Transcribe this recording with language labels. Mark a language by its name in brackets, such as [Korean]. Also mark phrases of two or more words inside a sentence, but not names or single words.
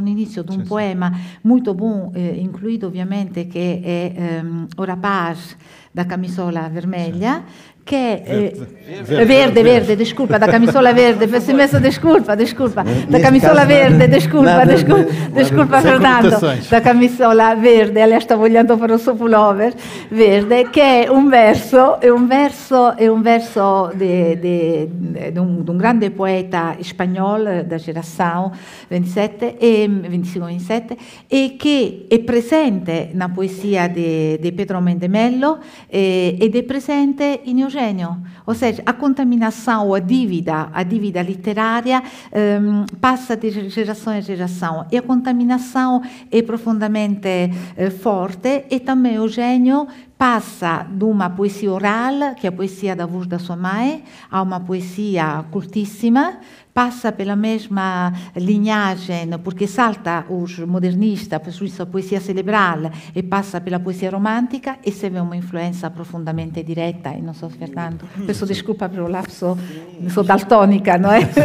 [Portuguese] no início de um poema muito bom, incluído ovviamente, que é O Rapaz da Camisola Vermelha, [Italian] che verde, [Portuguese] desculpa, da camisola verde, peço imensa desculpa, da camisola verde, desculpa Fernando, da camisola verde, aliás stavo olhando para o seu pullover verde, [Italian] che è un verso [Portuguese] de um grande poeta espanhol da geração 25-27, [Italian] e che è presente [Portuguese] na poesia de [Italian] Pedro Mendemello ed è presente in Eugenio. [Portuguese] Ou seja, a contaminação, a dívida literária passa de geração em geração, e a contaminação é profundamente forte, e também Eugenio passa de uma poesia oral, que é a poesia da voz da sua mãe, a uma poesia cultíssima, passa pela mesma linhagem, porque salta os modernistas, por isso a poesia cerebral, e passa pela poesia romântica, e se vê uma influência profundamente direta, e não sou Fernando, peço desculpa pelo lapso, sou daltônica, não é?